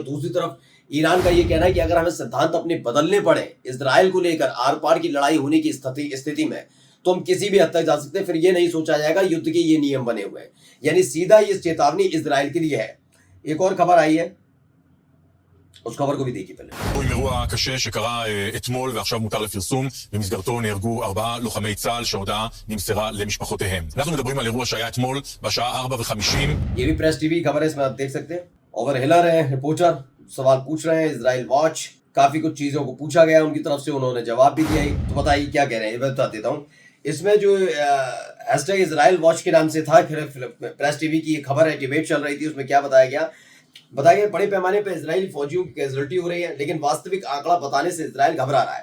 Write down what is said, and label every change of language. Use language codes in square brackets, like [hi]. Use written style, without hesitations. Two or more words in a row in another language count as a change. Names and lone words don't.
[hi] दूसरी तरफ ईरान का ये कहना है कि अगर हमें सिद्धांत अपने बदलने पड़े इजराइल को लेकर, आर पार की लड़ाई होने की स्थिति में, तो हम किसी भी हद तक जा सकते हैं। फिर ये नहीं सोचा जाएगा युद्ध के ये नियम बने हुए हैं, यानी सीधा ये चेतावनी इजराइल के लिए है। एक और खबर आई है, उस खबर को भी देखिए पहले। [he] עם אירוע קשה שקרה אתמול ועכשיו מותר לפרסום, במסגרתו נהרגו 4 לוחמי צה"ל שההודעה נמסרה למשפחותיהם. אנחנו מדברים על אירוע שהיה אתמול בשעה 4:50. [hi] ये भी प्रेस टीवी खबर है, इसमें आप देख सकते हैं। ओवर हिलर है रिपोर्टर, सवाल पूछ रहे हैं इजराइल वॉच, काफी कुछ चीजों को पूछा गया उनकी तरफ से, उन्होंने जवाब भी दिया। तो बताइए क्या कह रहे हैं, मैं बता देता हूँ। इसमें जो हैशटैग इजराइल वॉच के नाम से था, प्रेस टीवी की खबर है, डिबेट चल रही थी, उसमें क्या बताया गया बताया गया बड़े पैमाने पर इजरायली फौजियों की कैजुअल्टी हो रही है, लेकिन वास्तविक आंकड़ा बताने से इजराइल घबरा रहा है।